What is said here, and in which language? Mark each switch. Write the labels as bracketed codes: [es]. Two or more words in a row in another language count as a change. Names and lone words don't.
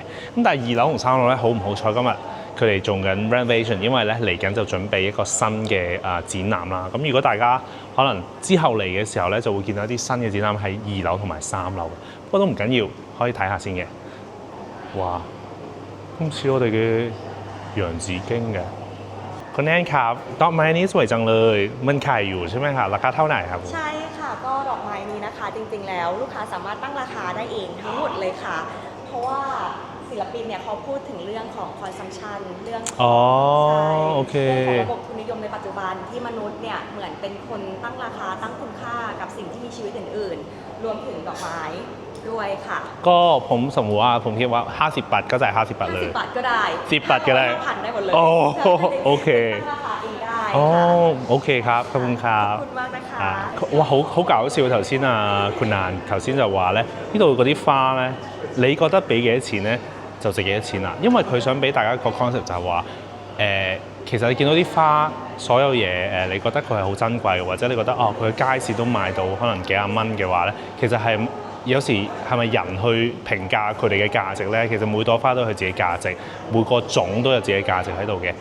[yue] 咁但係2樓同3樓咧好唔好彩今日佢哋做緊 renovation， 因為咧嚟緊就準備一個新嘅展覽啦。咁如果大家可能之後嚟嘅時候咧，就會見到一啲新嘅展覽喺2樓同埋3樓。不過都唔緊要，可以睇下先嘅。哇！咁似我哋嘅洋紫荊嘅。 [th] คุณแอนครับดอกไม้นี้สวยจังเลยมันขายอยู่ใช่ไหมคะราคาเท่าไหร่ครับ ใช่ค่ะก็ดอกไม้นี้นะคะจริงๆแล้วลูกค้าสามารถตั้งราคาได้เองทั้งหมดเลยค่ะเพราะว่าศิลปินเนี่ยเขาพูดถึงเรื่องของ consumption เรื่องของ โอเค เรื่องของระบบทุนนิยมในปัจจุบันที่มนุษย์เนี่ยเหมือนเป็นคนตั้งราคาตั้งคุณค่ากับสิ่งที่มีชีวิตอื่นๆรวมถึงดอกไม้ด้วยค่ะ ก็ผมสมมติว่าผมคิดว่า50 บาทก็จ่าย50 บาทเลย 50 บาทก็ได้ 10 บาทก็ได้ พันได้หมดเลย โอเค ตั้งราคาเองได้ โอเคครับขอบคุณครับ ขอบคุณมากนะคะ [yue] 哇好搞笑頭先啊คุณนาน頭先就話咧呢度嗰啲花咧，你覺得俾幾多錢咧就值幾多錢啦？因為佢想俾大家個 concept 就係話其實你見到啲花所有嘢你覺得佢係好珍貴，或者你覺得佢街市都賣到可能幾廿蚊嘅話咧，其實係有時係咪人去評價佢哋嘅價值咧？其實每朵花都有佢自己價值，每個種都有自己價值喺度嘅。